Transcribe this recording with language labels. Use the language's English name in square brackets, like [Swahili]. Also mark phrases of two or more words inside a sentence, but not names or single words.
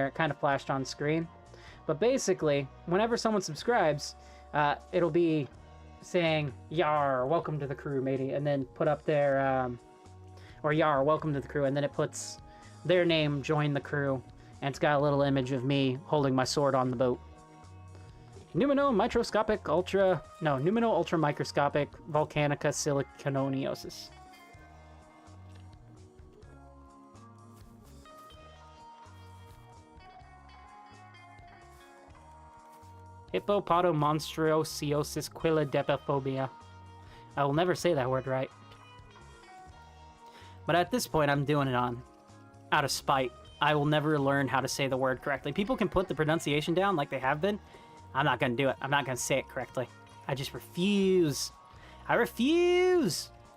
[English] It kind of flashed on screen. But basically, whenever someone subscribes, it'll be saying, "Yar, welcome to the crew, matey," and then put up their... or "Yar, welcome to the crew," and then it puts their name, "Join the crew," and it's got a little image of me holding my sword on the boat. Numino ultramicroscopic volcanica siliconiosis. Hippopotomonstriosiosis quilladepophobia. I will never say that word right. But at this point, I'm doing it out of spite. I will never learn how to say the word correctly. People can put the pronunciation down like they have been. I'm not going to do it. I'm not going to say it correctly. I just refuse. I refuse!